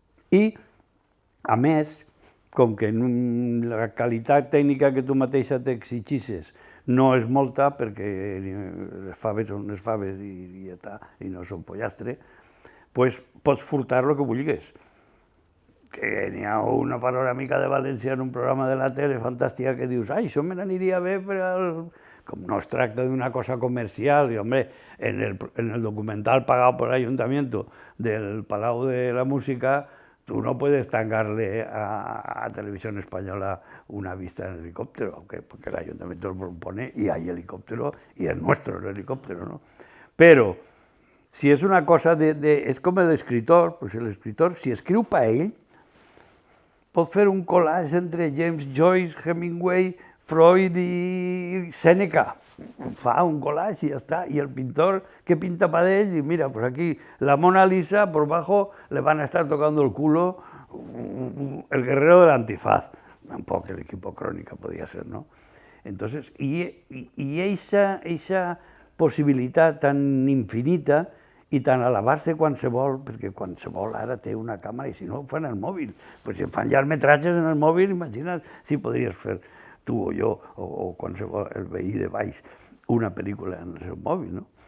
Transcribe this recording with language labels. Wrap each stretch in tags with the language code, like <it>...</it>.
<ca>I, a més, com que la qualitat tècnica que tu mateixa t'exigixes no és molta, perquè les faves són les faves i i no són pollastre, doncs pots furtar el que vulguis. Que n'hi ha una panoràmica de València en un programa de la tele fantàstica que dius, això me n'aniria bé per al... Com no es tracta d'una cosa comercial,</ca> <es>i, hombre, en el documental pagado por el Ayuntamiento del Palau de la Música, tú no puedes tangarle a Televisión Española una vista en helicóptero, porque el Ayuntamiento lo propone y hay helicóptero y es nuestro el helicóptero, ¿no?</es> <ca>Pero, si és una cosa és com l'escriptor, pues l'escriptor, si escriu per ell, pot fer un collage entre James Joyce, Hemingway, Freud i Sèneca. Fa un collage i ja està. I el pintor que pinta per ell, i mira,</ca> <es>pues aquí la Mona Lisa, por bajo, le van a estar tocando el culo el guerrero del antifaz. Tampoc el equipo Crónica podía ser, ¿no? Entonces, y esa</es> <ca>possibilitat tan infinita i tan a l'abast de qualsevol, perquè qualsevol ara té una càmera i si no ho fan al mòbil. Pues si fan llargmetratges en el mòbil, imagina't si podries fer. tu o jo, o qualsevol, el veí de baix, una pel·lícula en el seu mòbil, no?</ca>